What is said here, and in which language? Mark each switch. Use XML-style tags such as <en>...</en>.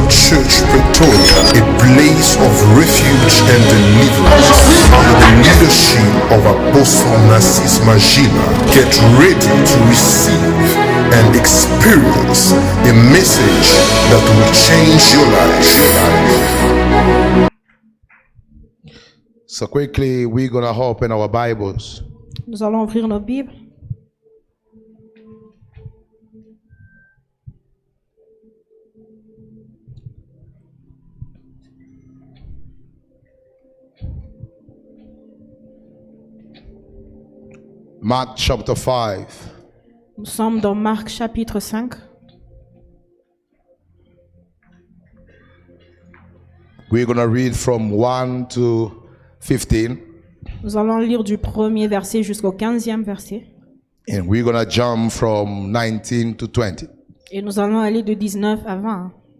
<en>Church Pretoria, a place of refuge and deliverance, under the leadership of Apostle Narcisse Magila. Get ready to receive and experience a message that will change your life. So quickly, we're going to open our Bibles.</en> <fr>Nous allons ouvrir nos Bibles.</fr> <en>Mark chapter 5.</en> <fr>Nous sommes dans Marc chapitre 5.</fr> <en>We're going to read from 1 to 15.</en> <fr>Nous allons lire du premier verset jusqu'au 15e verset.</fr> <en>And we're going to jump from 19 to 20.</en> <fr>Et nous allons aller de 19 à 20.</fr>